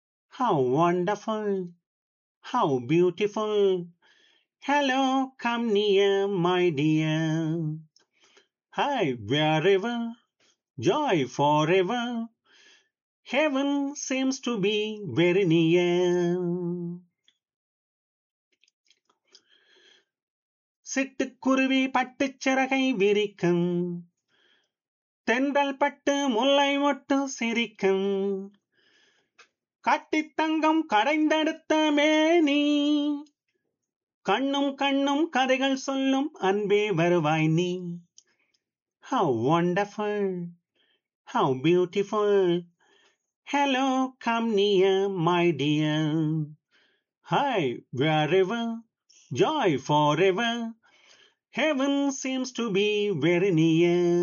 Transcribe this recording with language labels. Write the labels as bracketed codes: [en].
[en] How wonderful, how beautiful. Hello, come near, my dear. Hi, wherever, joy forever. Heaven seems to be very near. [ta] சிட்டுக்குருவி பட்டு சிறகை விரிக்கும், தென்றல் பட்டு முல்லை மொட்டு சிரிக்கும், கட்டி தங்கம் கடைந்தெடுத்த மேனி, கண்ணும் கண்ணும் கதைகள் சொல்லும் அன்பே வருவாய் நீ. [en] How wonderful, how beautiful. Hello, come near, my dear. Hi, wherever, joy forever. Heaven seems to be very near.